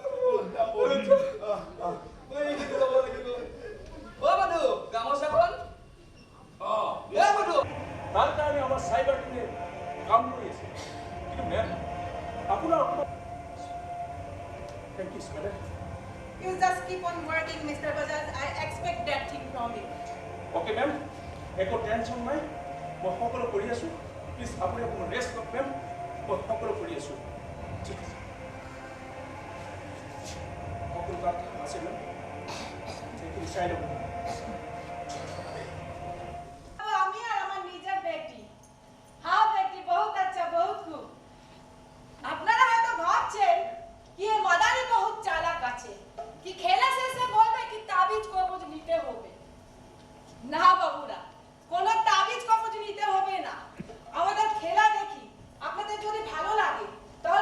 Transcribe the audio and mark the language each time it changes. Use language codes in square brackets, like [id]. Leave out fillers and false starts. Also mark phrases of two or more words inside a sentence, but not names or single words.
[as] বন্ধু গামোচাখন বন্ধু তাৰ কাৰণে আমাৰ চাইবাৰ টিমে কাম কৰি আছে কিন্তু মেম আপোনাৰ [en] thank you madam You just keep on working, Mr. Bajaj. I expect that thing from you. OK ma'am [as] একো টেনশ্যন নাই মই সকলো কৰি আছোঁ প্লিজ আপুনি অকণমান ৰেষ্ট লওক মেম মই সকলো কৰি আছোঁ ঠিক আছে সকলো কাম আছে মেম সেইখিনি চাই ল'ব [bn] আমি আর আমার নিজের বেটি হ্যাঁ বেটি [hi] बहुत अच्छा बहुत खूब [bn] আপনারা হয়তো ভাবছেন কি এই মাদারি বহুত চালাক আছে কি খেলা শেষে বলবে কি তাবিজ কবজ নিতে হবে না বাবুরা কোন তাবিজ কবজ নিতে হবে না আমাদের খেলা দেখি আপনাদের যদি ভালো লাগে তাহলে